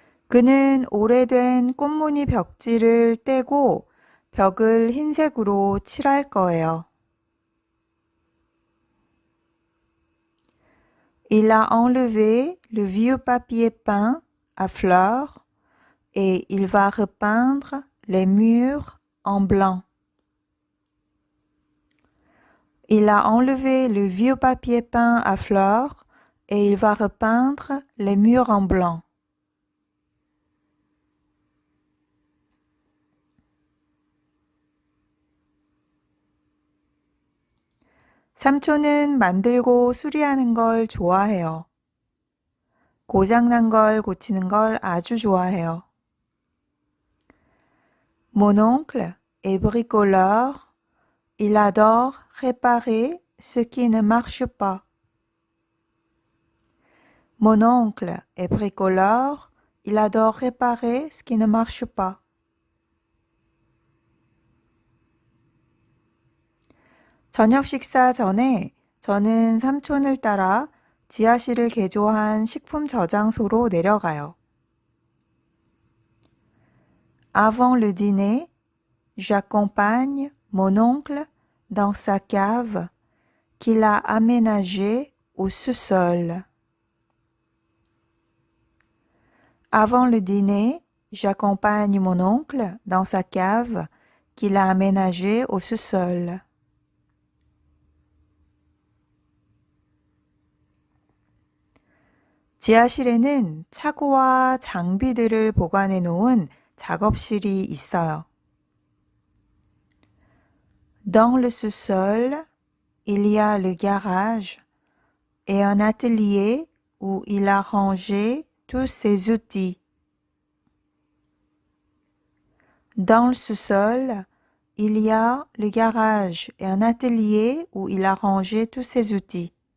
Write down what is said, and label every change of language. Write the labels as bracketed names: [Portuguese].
[Korean] 그는 오래된 꽃무늬 벽지를 떼고 벽을 흰색으로 칠할 거예요. [French] Il a enlevé le vieux papier peint à fleurs et il va repeindre les murs en blanc. Il a enlevé le vieux papier peint à fleurs et il va repeindre les murs en blanc. [Korean] 삼촌은 만들고 수리하는 걸 좋아해요. 고장난 걸 고치는 걸 아주 좋아해요. [French] Mon oncle est bricoleur. Il adore réparer ce qui ne marche pas. Mon oncle est bricoleur. Il adore réparer ce qui ne marche pas. [Korean] 저녁 식사 전에 저는 삼촌을 따라 지하실을 개조한 식품 저장소로 내려가요. [French] Avant le dîner, j'accompagne mon oncle dans sa cave qu'il a aménagée au sous-sol. Avant le dîner, j'accompagne mon oncle dans sa cave qu'il a aménagée au sous-sol. [Korean] 지하실에는 차고와 장비들을 보관해 놓은 작업실이 있어요. [French] Dans le sous-sol, il y a le garage et un atelier où il a rangé tous ses outils. Dans le sous-sol, il y a le garage et un atelier où il a rangé tous ses outils.